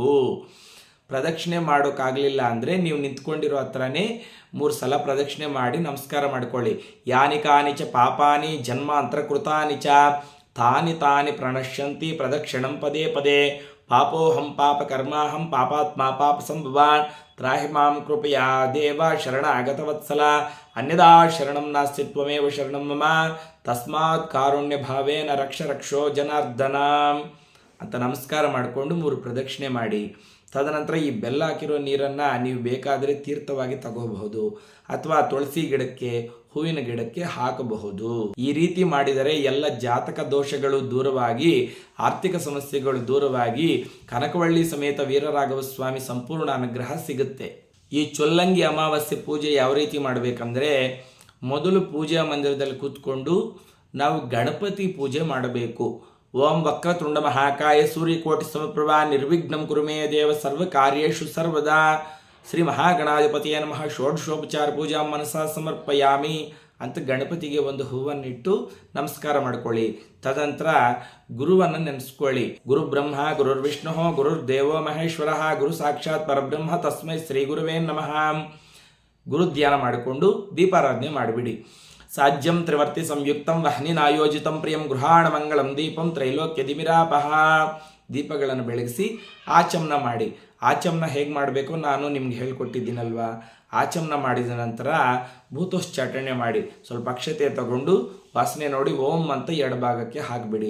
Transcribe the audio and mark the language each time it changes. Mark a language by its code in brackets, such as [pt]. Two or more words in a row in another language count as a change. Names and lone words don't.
[kn] ಪ್ರದಕ್ಷಿಣೆ ಮಾಡೋಕ್ಕಾಗಲಿಲ್ಲ ಅಂದರೆ ನೀವು ನಿಂತ್ಕೊಂಡಿರೋ ಹತ್ರನೇ 3 ಸಲ ಪ್ರದಕ್ಷಿಣೆ ಮಾಡಿ ನಮಸ್ಕಾರ ಮಾಡ್ಕೊಳ್ಳಿ. [sa] ಯಾನಿ ಕಾನಿಚ ಪಾಪಾನಿ ಜನ್ಮಾಂತರ ಕೃತಾನಿ ಚ ತಾನಿ ತಾನಿ ಪ್ರಣಶ್ಯಂತಿ ಪ್ರದಕ್ಷಿಣಂ ಪದೇ ಪದೇ ಪಾಪೋಹಂ ಪಾಪ ಕರ್ಮಾಹಂ ಪಾಪಾತ್ಮ ಪಾಪ ಸಂಭವಾನ್ ತ್ರಾಹಿ ಮಾಂ ಕೃಪಯಾ ದೇವ ಶರಣಾಗತವತ್ಸಲ ಅನ್ಯದಾ ಶರಣಂ ನಾಸ್ತಿ ತ್ವಮೇವ ಶರಣಂ ಮಮ ತಸ್ಮಾತ್ ಕಾರುಣ್ಯ ಭಾವೇನ ರಕ್ಷ ರಕ್ಷೋ ಜನಾರ್ದನ [kn] ಅಂತ ನಮಸ್ಕಾರ ಮಾಡಿಕೊಂಡು 3 ಪ್ರದಕ್ಷಿಣೆ ಮಾಡಿ. ತದನಂತರ ಈ ಬೆಲ್ಲ ಹಾಕಿರೋ ನೀರನ್ನು ನೀವು ಬೇಕಾದರೆ ತೀರ್ಥವಾಗಿ ತಗೋಬಹುದು ಅಥವಾ ತುಳಸಿ ಗಿಡಕ್ಕೆ ಹೂವಿನ ಗಿಡಕ್ಕೆ ಹಾಕಬಹುದು. ಈ ರೀತಿ ಮಾಡಿದರೆ ಎಲ್ಲ ಜಾತಕ ದೋಷಗಳು ದೂರವಾಗಿ ಆರ್ಥಿಕ ಸಮಸ್ಯೆಗಳು ದೂರವಾಗಿ ಕನಕವಳ್ಳಿ ಸಮೇತ ವೀರರಾಘವ ಸ್ವಾಮಿ ಸಂಪೂರ್ಣ ಅನುಗ್ರಹ ಸಿಗುತ್ತೆ. ಈ ಚೊಲ್ಲಂಗಿ ಅಮಾವಾಸ್ಯೆ ಪೂಜೆ ಯಾವ ರೀತಿ ಮಾಡಬೇಕಂದ್ರೆ ಮೊದಲು ಪೂಜಾ ಮಂದಿರದಲ್ಲಿ ಕೂತ್ಕೊಂಡು ನಾವು ಗಣಪತಿ ಪೂಜೆ ಮಾಡಬೇಕು. [sa] ಓಂ ವಕ್ರತುಂಡ ಮಹಾಕಾಯ ಸೂರ್ಯಕೋಟಿ ಸಮಪ್ರಭಾ ನಿರ್ವಿಘ್ನಂ ಕುರು ಮೇ ದೇವ ಸರ್ವ ಕಾರ್ಯೇಷು ಸರ್ವದಾ ಶ್ರೀ ಮಹಾಗಣಾಧಿಪತಿಯ ನಮಃ ಷೋಡಶೋಪಚಾರ ಪೂಜಾ ಮನಸಾ ಸಮರ್ಪಯಾಮಿ [kn] ಅಂತ ಗಣಪತಿಗೆ ಒಂದು ಹೂವನ್ನಿಟ್ಟು ನಮಸ್ಕಾರ ಮಾಡ್ಕೊಳ್ಳಿ. ತದನಂತರ ಗುರುವನ್ನು ನೆನೆಸ್ಕೊಳ್ಳಿ. [sa] ಗುರು ಬ್ರಹ್ಮ ಗುರುರ್ ವಿಷ್ಣು ಗುರುರ್ ದೇವೋ ಮಹೇಶ್ವರ ಗುರು ಸಾಕ್ಷಾತ್ ಪರಬ್ರಹ್ಮ ತಸ್ಮೈ ಶ್ರೀ ಗುರುವೇ ನಮಃ. [kn] ಗುರು ಧ್ಯಾನ ಮಾಡಿಕೊಂಡು ದೀಪಾರಾಧನೆ ಮಾಡಿಬಿಡಿ. [sa] ಸಾಜ್ಯಂ ತ್ರಿವರ್ತಿ ಸಂಯುಕ್ತಂ ವಹ್ನಿನಾಯೋಜಿತಂ ಪ್ರಿಯಂ ಗೃಹಾಣ ಮಂಗಳಂ ದೀಪಂ ತ್ರೈಲೋಕ್ಯ ದಿಮಿರಾಪಹ. [kn] ದೀಪಗಳನ್ನು ಬೆಳಗಿಸಿ ಆಚಮನ ಮಾಡಿ. ಆಚಮನ ಹೇಗೆ ಮಾಡಬೇಕು ನಾನು ನಿಮ್ಗೆ ಹೇಳ್ಕೊಟ್ಟಿದ್ದೀನಲ್ವಾ. ಆಚಮನ ಮಾಡಿದ ನಂತರ ಭೂತೋಚ್ಚಾಟನೆ ಮಾಡಿ ಸ್ವಲ್ಪ ಅಕ್ಷತೆ ತಗೊಂಡು ವಾಸನೆ ನೋಡಿ ಓಂ ಅಂತ ಎಡಭಾಗಕ್ಕೆ ಹಾಕಿಬಿಡಿ.